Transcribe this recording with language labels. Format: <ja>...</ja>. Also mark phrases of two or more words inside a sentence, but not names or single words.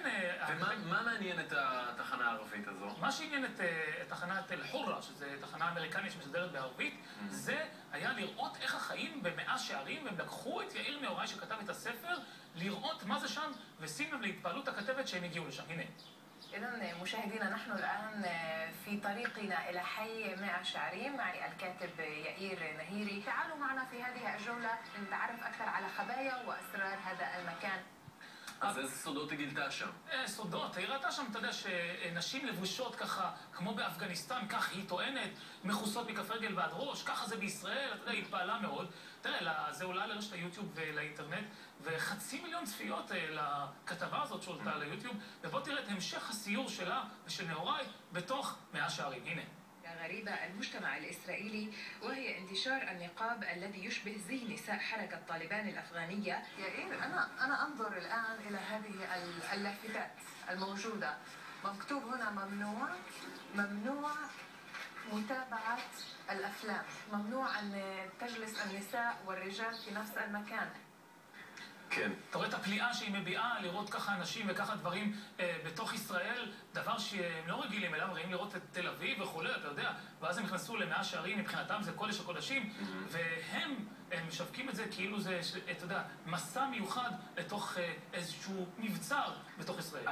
<he>ומה מעניין את התחנה הערבית הזו? מה שעניין את תחנת אל-חורה, שזו תחנה אמריקנית שמשדרת בערבית, זה היה לראות איך החיים במאה שערים, והם לקחו את יאיר נהוראי שכתב את הספר, לראות מה זה שם, ושים לב להתפעלות הכתבת שהם הגיעו לשם. הנה.</he> <ar>إذن مشاهدينا نحن الآن في طريقنا إلى حي مئة شعرين مع الكاتب يائير نهيري. تعالوا معنا في هذه الجولة لنتعرف أكثر على خبايا وأسرار هذا المكان.</ar> <he>אז איזה סודות היא גילתה שם? סודות, היא ראתה שם, אתה יודע, שנשים לבושות ככה, כמו באפגניסטן, כך היא טוענת, מכוסות מכף רגל ועד ראש, ככה זה בישראל, אתה יודע, היא התפעלה מאוד. תראה, זה עולה לרשת היוטיוב ולאינטרנט, ו500,000 צפיות לכתבה הזאת שעולתה ליוטיוב, ובוא תראה את המשך הסיור שלה ושל נהוראי בתוך מאה שערים. הנה.</he> <ar>غريبة المجتمع الإسرائيلي وهي انتشار النقاب الذي يشبه زي نساء حركة طالبان الأفغانية. يائير أنا أنظر الآن إلى هذه اللافتات الموجودة مكتوب هنا ممنوع متابعة الأفلام، ممنوع أن تجلس النساء والرجال في نفس المكان.</ar> <he>כן. אתה רואה את הפליאה שהיא מביאה, לראות ככה אנשים וככה דברים בתוך ישראל, דבר שהם לא רגילים אליו, ראים לראות את תל אביב וכולי, אתה יודע, ואז הם נכנסו למאה שערים, מבחינתם זה קודש הקודשים, והם משווקים את זה כאילו זה, אתה יודע, מסע מיוחד לתוך איזשהו מבצר בתוך ישראל.</he>